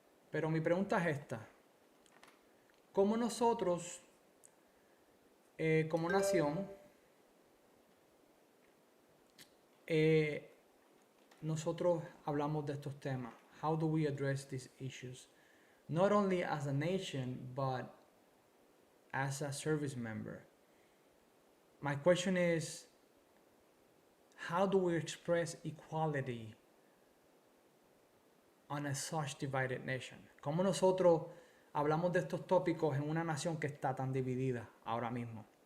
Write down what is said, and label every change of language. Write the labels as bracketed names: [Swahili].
[Spanish] Pero mi pregunta es esta. ¿Cómo nosotros, como nación, nosotros hablamos de estos temas? [English] How do we address these issues? Not only as a nation, but as a service member. My question is, how do we express equality on a such divided nation? [Spanish] ¿Cómo nosotros hablamos de estos tópicos en una nación que está tan dividida ahora mismo?